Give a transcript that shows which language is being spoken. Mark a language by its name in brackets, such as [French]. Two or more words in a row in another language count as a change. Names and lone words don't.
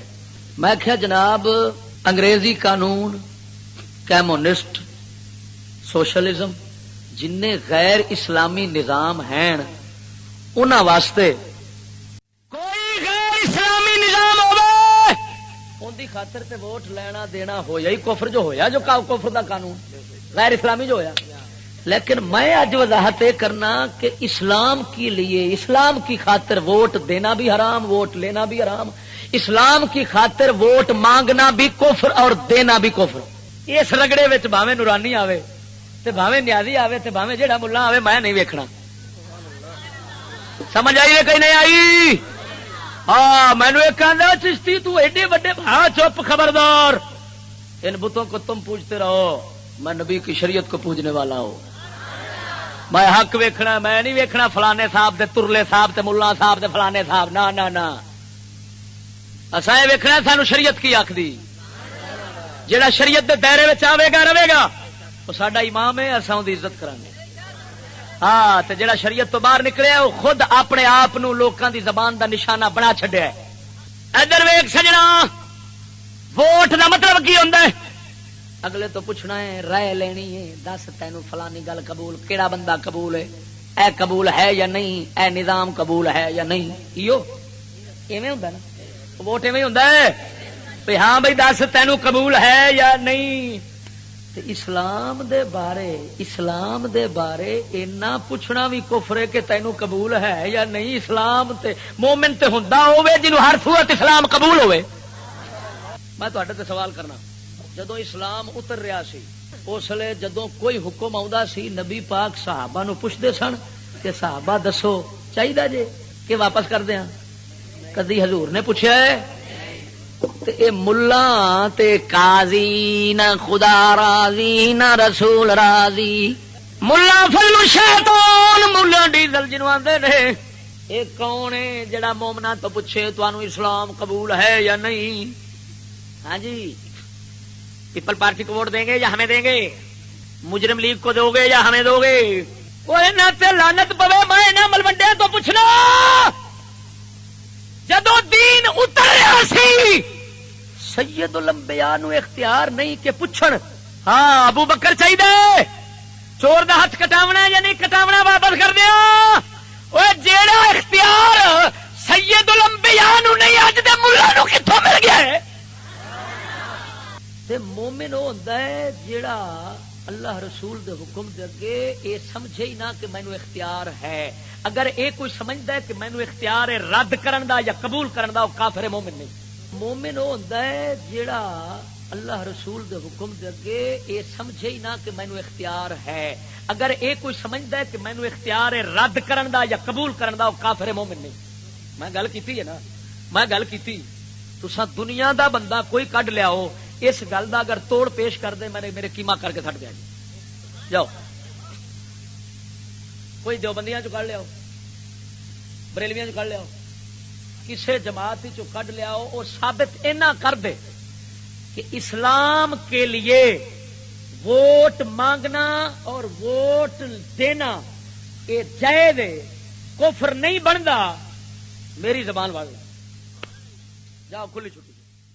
[Punjabi] میں کہا جناب انگریزی قانون، کمیونسٹ، سوشلزم جن غیر اسلامی نظام ہیں انہاں واسطے کوئی غیر اسلامی نظام ہوے ان دی خاطر تے ووٹ لینا دینا ہویا ہی کفر جو ہویا، جو کفر دا قانون غیر اسلامی جو ہویا. [Urdu] لیکن میں آج وضاحت یہ کرنا کہ اسلام کے لیے اسلام کی خاطر ووٹ دینا بھی حرام، ووٹ لینا بھی حرام. اسلام کی خاطر ووٹ مانگنا بھی کفر اور دینا بھی کفر. [Punjabi] اس رگڑے وچ بھاویں نورانی آوے تے بھاویں نیازی آوے تے بھاویں جیڑا ملا آوے میں نہیں ویکھنا. [Urdu] سمجھ آئی ہے کہ نہیں آئی؟ [Punjabi] ہاں مینوں ایک کہندا چشتی تو ایڈے بڑے ہاں چپ خبردار، [Urdu] ان بتوں کو تم پوجتے رہو، میں نبی کی شریعت کو پوجنے والا ہوں. [Punjabi] میں حق ویکھنا، میں نہیں ویکھنا فلانے صاحب دے ترلے صاحب تے ملا صاحب دے فلانے صاحب، نہ نہ نہ اساں یہ ویکھنا سانو شریعت کی آکھدی. جیڑا شریعت دے دائرے وچ آوے گا رہے گا وہ ساڈا امام ہے، اساں دی عزت کران گے. ہاں تے جیڑا شریعت تو باہر نکلیا وہ خود اپنے آپ نو لوکاں دی زبان دا نشانہ بنا چھڈیا ہے. ادھر ویکھ سجنا، ووٹ دا مطلب کی ہوندا ہے؟ اگلے تو پوچھنا ہے، رائے لینی ہے، دس تینوں فلانی گل قبول، کیڑا بندہ قبول ہے، اے قبول ہے یا نہیں، اے نظام قبول ہے یا نہیں. ایو ایویں ہوندا نا ووٹ، ایویں ہوندا ہے بھئی ہاں بھئی دس تینوں قبول ہے یا نہیں. تے اسلام دے بارے اینا پوچھنا بھی کفر ہے کہ تینوں قبول ہے یا نہیں. اسلام تے مومن تے ہوندا ہوے جنوں ہر صورت اسلام قبول ہوے. میں تہاڈے تے سوال کرنا، جدو اسلام اتر رہا سی اس لیے جدو کوئی حکم آتا سی نبی پاک صحابہ نو پوچھتے سن کہ صحابہ دسو چاہیے جے کہ واپس کر دیا؟ کدی حضور نے پوچھا ہے؟ تے اے ملا تے قاضی نہ خدا راضی نہ رسول راضی، ملا فل شیطان، ملا ڈیزل جنوں آندے نے. اے کون ہے جڑا مومنا تو پوچھے تانوں اسلام قبول ہے یا نہیں؟ [Urdu] ہاں جی، پیپل پارٹی کو ووٹ دیں گے یا ہمیں دیں گے؟ مجرم لیگ کو دو گے یا ہمیں دو گے؟ [Punjabi] کوئی نہ تے لعنت پوے میں نہ ملوڈے تو پوچھنا. جدو دین اتر رہا سی سید الانبیاء نو اختیار نہیں کہ پوچھن ہاں ابو بکر چاہیے چور دا ہاتھ کٹاونا یا نہیں کٹاونا، واپس کر دیا. او جیڑا اختیار سید الانبیاء نو نہیں اج دے ملا نو کتھوں مل گیا ہے؟ تے مومن وہ ہوندا ہے جیڑا اللہ رسول دے حکم دے اگے اے سمجھے ہی نہ کہ مینوں اختیار ہے. اگر اے کوئی سمجھدا ہے کہ مینوں اختیار ہے رد کرن دا یا قبول کرن دا، وہ کافر ہے، مومن نہیں. مومن وہ ہوندا ہے جیڑا اللہ رسول دے حکم دے اگے اے سمجھے ہی نہ کہ مینوں اختیار ہے. اگر اے کوئی سمجھدا ہے کہ مینوں اختیار ہے رد کرن دا یا قبول کرن دا، وہ کافر ہے، مومن نہیں. میں گل کیتی ہے نا، میں گل کیتی تساں دنیا دا بندہ کوئی کڈ لیاؤ اس گل دا اگر توڑ پیش کر دے میرے کیما کر کے سٹ دیا جی. جاؤ کوئی دیوبندیاں چ کڈ لیاؤ، بریلویاں چ کڈ لیاؤ، کسے جماعت چ کڈ لیاؤ، [Urdu] وہ ثابت اینا کر دے کہ اسلام کے لیے ووٹ مانگنا اور ووٹ ووٹ دینا یہ جائز ہے، کفر نہیں بنتا، میری زبان والا جاؤ کھلی چھٹی